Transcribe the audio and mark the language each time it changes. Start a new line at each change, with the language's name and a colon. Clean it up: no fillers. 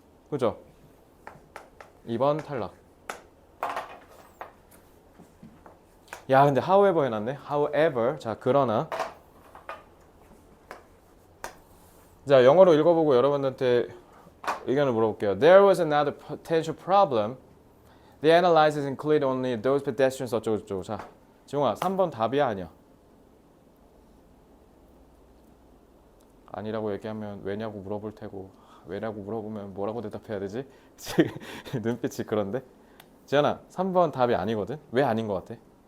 Korean: 그죠? 2번 탈락. 야, 근데 however 해놨네. however. 자, 그러나. 자, 영어로 읽어보고 여러분한테 의견을 물어볼게요.
English: There was another potential problem. The analysis included only those pedestrians
Korean: 어쩌고저쩌고. 자, 지용아 3번 답이야 아니야? 아니라고 얘기하면 왜냐고 물어볼 테고 왜냐고 물어보면 뭐라고 대답해야 되지? 눈빛이 그런데? 지연아 3번 답이 아니거든? 왜 아닌 것 같아?